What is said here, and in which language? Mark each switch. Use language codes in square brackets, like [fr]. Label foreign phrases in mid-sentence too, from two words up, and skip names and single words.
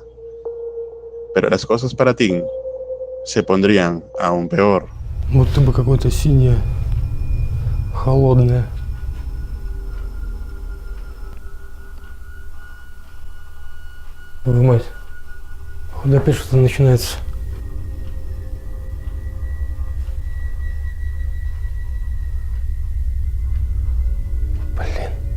[es] Pero las cosas para Tim se pondrían aún peor. [ru] Будто бы какое-то синее, холодное. Твою мать. Походу опять что-то начинается. Блин.